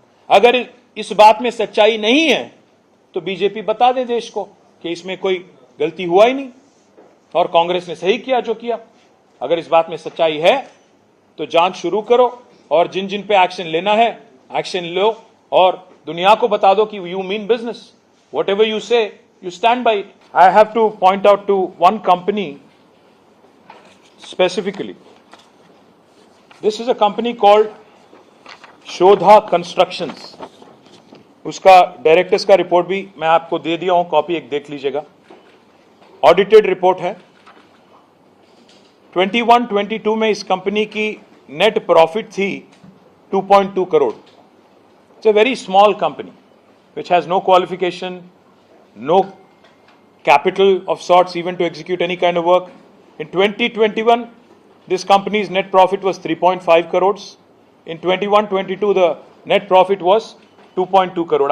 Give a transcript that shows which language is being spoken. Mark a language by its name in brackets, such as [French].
[Hindi] अगर इस बात में सच्चाई नहीं है तो बीजेपी बता दे देश को कि इसमें कोई गलती हुआ ही नहीं और कांग्रेस ने सही किया जो किया. अगर इस बात में सच्चाई है तो जांच शुरू करो और जिन जिन पे एक्शन लेना है एक्शन लो और दुनिया को बता दो कि [English] You mean business. Whatever you say, you stand by it. I have to point out to one company specifically. This is a company called Shodha Constructions. [Hindi] उसका डायरेक्टर्स का रिपोर्ट भी मैं आपको दे दिया हूं, कॉपी एक देख लीजिएगा. ऑडिटेड रिपोर्ट है. 21-22 में इस कंपनी की नेट प्रॉफिट थी 2.2 crore. [English] It's a very small company which has no qualification, no capital of sorts even to execute any kind of work. In 2021, this company's net profit was 3.5 crores. In 21-22, the net profit was 2.2 crore.